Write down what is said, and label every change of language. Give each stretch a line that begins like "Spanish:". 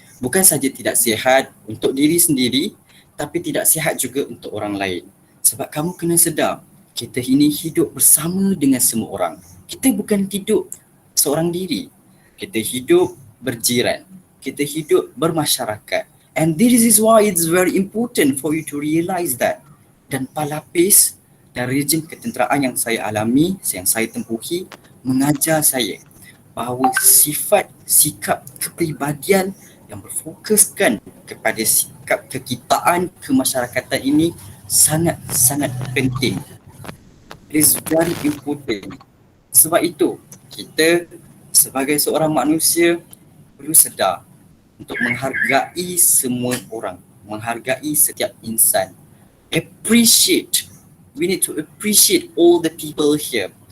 Malay: Bukan saja tidak sihat untuk diri sendiri, tapi tidak sihat juga untuk orang lain. Sebab kamu kena sedar, kita ini hidup bersama dengan semua orang. Kita bukan hidup seorang diri. Kita hidup berjiran. Kita hidup bermasyarakat.
English: And this is why it's very important for you to realize that.
Malay: Dan palapis dan rejim ketenteraan yang saya alami, yang saya tempuhi, mengajar saya bahawa sifat, sikap, kepribadian yang berfokuskan kepada sikap kekitaan, kemasyarakatan ini sangat-sangat penting.
English: It is very important.
Malay: Sebab itu, kita sebagai seorang manusia perlu sedar untuk menghargai semua orang, menghargai setiap insan.
English: Appreciate. We need to appreciate all the people here.